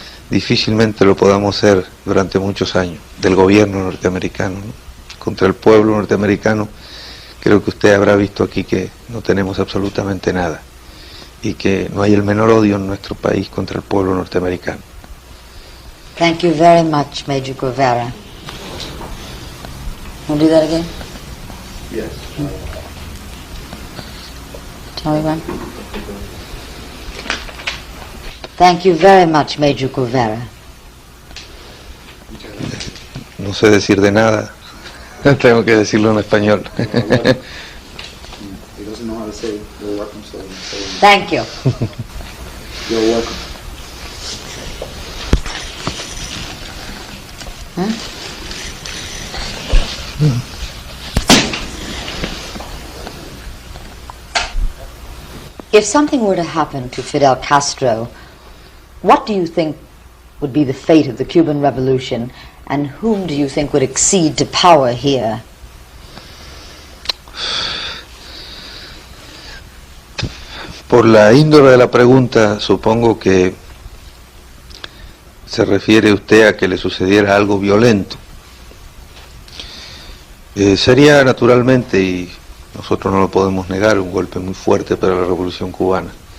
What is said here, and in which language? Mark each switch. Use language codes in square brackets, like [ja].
[es] Difícilmente lo podamos hacer durante muchos años, del gobierno norteamericano, ¿no? Contra el pueblo norteamericano, creo que usted habrá visto aquí que no tenemos absolutamente nada, y que no hay el menor odio en nuestro país contra el pueblo norteamericano. [en] Thank you very much, Major Guevara. Want to do that again? Yes. Tell me when. Thank you very much, Major Guevara. [es] No sé decir de nada, tengo que decirlo en español. [en] He doesn't know how to say you're welcome, so I'm saying Thank you. you're welcome. If something were to happen to Fidel Castro, what do you think would be the fate of the Cuban Revolution, and whom do you think would accede to power here? [es] Por la índole de la pregunta, supongo que se refiere usted a que le sucediera algo violento. Sería naturalmente, y nosotros no lo podemos negar, un golpe muy fuerte para la Revolución Cubana.